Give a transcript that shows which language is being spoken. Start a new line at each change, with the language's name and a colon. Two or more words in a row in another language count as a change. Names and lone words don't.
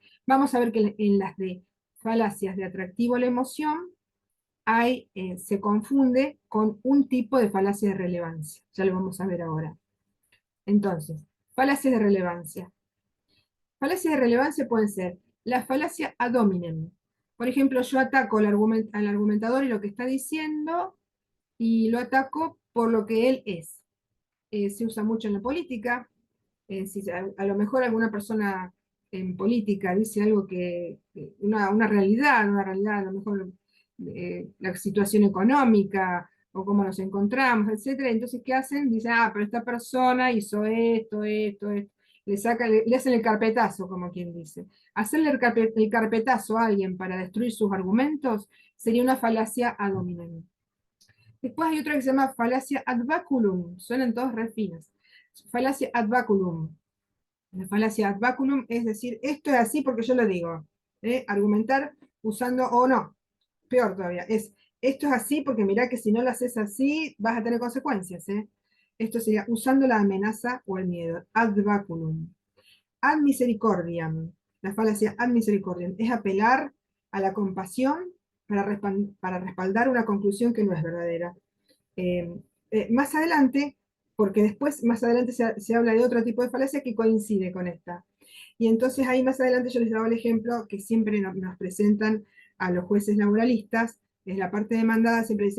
Spanish: Vamos a ver que en las de falacias de atractivo a la emoción se confunde con un tipo de falacia de relevancia. Ya lo vamos a ver ahora. Entonces, falacias de relevancia. Falacias de relevancia pueden ser la falacia
Latin: ad hominem.
Spanish: Por ejemplo, yo ataco al argumentador y lo que está diciendo y lo ataco por lo que él es. Se usa mucho en la política. Si a lo mejor alguna persona en política dice algo una realidad, a lo mejor la situación económica o cómo nos encontramos, etcétera. Entonces, ¿qué hacen? Dicen, pero esta persona hizo esto. Le hacen el carpetazo, como quien dice. Hacerle el carpetazo a alguien para destruir sus argumentos sería una falacia
Latin: ad hominem.
Spanish: Después hay otra que se llama falacia
Latin: ad baculum,
Spanish: suenan todos re finas. Falacia
Latin: ad baculum.
Spanish: La falacia
Latin: ad baculum
Spanish: es decir, esto es así porque yo lo digo. Argumentar usando o no. peor todavía, esto es así porque mirá que si no lo haces así vas a tener consecuencias, ¿eh? Esto sería usando la amenaza o el miedo,
Latin: ad baculum. Ad misericordiam,
Spanish: la falacia
Latin: ad misericordiam,
Spanish: es apelar a la compasión para respaldar una conclusión que no es verdadera. Eh, Más adelante, porque después, más adelante se habla de otro tipo de falacia que coincide con esta. Y entonces ahí más adelante yo les daba el ejemplo que siempre nos presentan a los jueces laboralistas, es la parte demandada, siempre dice,